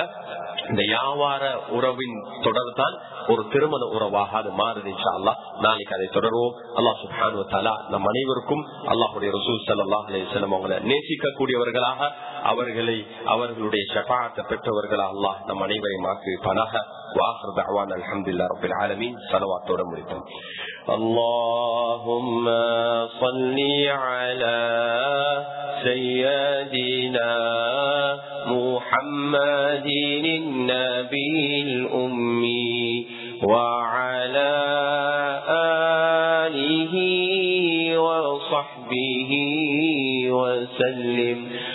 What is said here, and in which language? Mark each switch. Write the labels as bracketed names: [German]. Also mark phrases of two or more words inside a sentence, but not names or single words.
[Tamil] இந்த வியாபார உறவின் தொடர் தான் ஒரு திருமண உறவாக அது மாறுது. [Arabic] إن شاء الله [Tamil] நாளைக்கு அதை தொடருவோம். அல்லாஹ் [Arabic] سبحانه وتعالى [Tamil] நம் அனைவருக்கும் அல்லாஹ்வுடைய ரசூல் [Arabic] صلى الله عليه وسلم [Tamil] அவங்களை நேசிக்க கூடியவர்களாக அவர்களுடைய ஷஃபாஅத்தை பெற்றவர்களாக அல்லாஹ் நம் அனைவரையும் ஆக்கி வைப்பானாக. [Arabic] وآخر دعوانا الحمد لله رب العالمين. صلوات ورحمة. اللهم صل على سيدنا محمد النبي الأمي وعلى آله وصحبه وسلم.